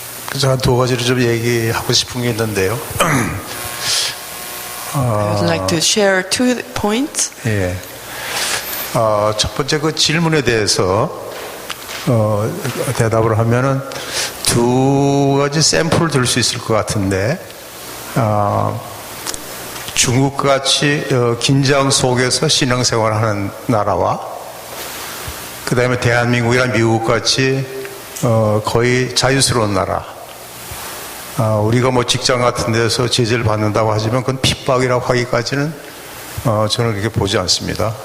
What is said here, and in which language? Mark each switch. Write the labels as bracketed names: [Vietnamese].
[Korean] 그래서 한 두 가지를 좀 얘기하고 싶은 게 있는데요. [English] I would like to share 2 points. [Korean] 예. 첫 번째 그 질문에 대해서 대답을 하면은 2가지 샘플을 들 수 있을 것 같은데, 중국같이 긴장 속에서 신앙생활하는 나라와 그 다음에 대한민국이나 미국같이 거의 자유스러운 나라, 우리가 뭐 직장 같은 데서 제재를 받는다고 하지만 그건 핍박이라고 하기까지는 저는 그렇게 보지 않습니다.